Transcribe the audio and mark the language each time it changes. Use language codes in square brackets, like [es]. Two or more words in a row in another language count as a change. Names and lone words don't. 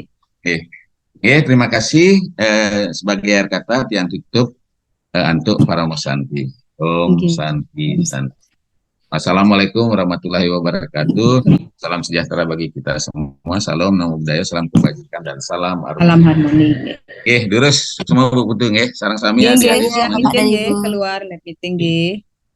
[id] Terima kasih sebagai akhir kata yang tutup untuk para Santi. [ban] Om Santi Santi. [ar] السلام عليكم ورحمة الله وبركاته. [id] Salam sejahtera bagi kita semua. Salam [pi] namo buddhaya, [id] salam kebajikan dan salam harmoni. Durus semua Bu Putu nggih. [jv] Sareng sami [id] ya. Keluar meeting nggih.